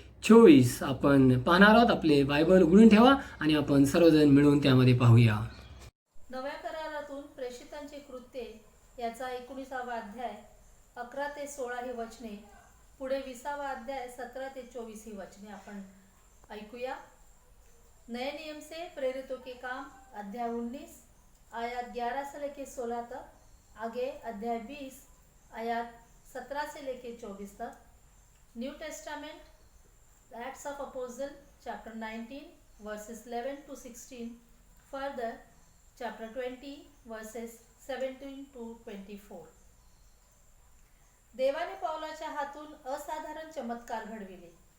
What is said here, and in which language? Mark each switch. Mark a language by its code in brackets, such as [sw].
[mr] 24 आपण पाहणार आहोत. आपले बायबल उघडून ठेवा आणि आपण सर्वजण मिळून त्यामध्ये पाहूया. नव्या करारातून प्रेषितांची कृत्ये याचा 19वा अध्याय 11 ते 16 ही वचने, पुढे 20वा अध्याय 17 ते 24 ही वचने आपण ऐकूया. [hi] नए नियम से प्रेरितों के काम अध्याय 19 आयत 11 से लेके 16 तक, आगे अध्याय 20 आयत 17 से लेके 24 तक. [en] New Testament Acts of Apostle chapter 19 verses 11 to 16, further chapter 20 verses 17 to 24. [mr] देवाने पौलाच्या हातून असाधारण चमत्कार घडविले.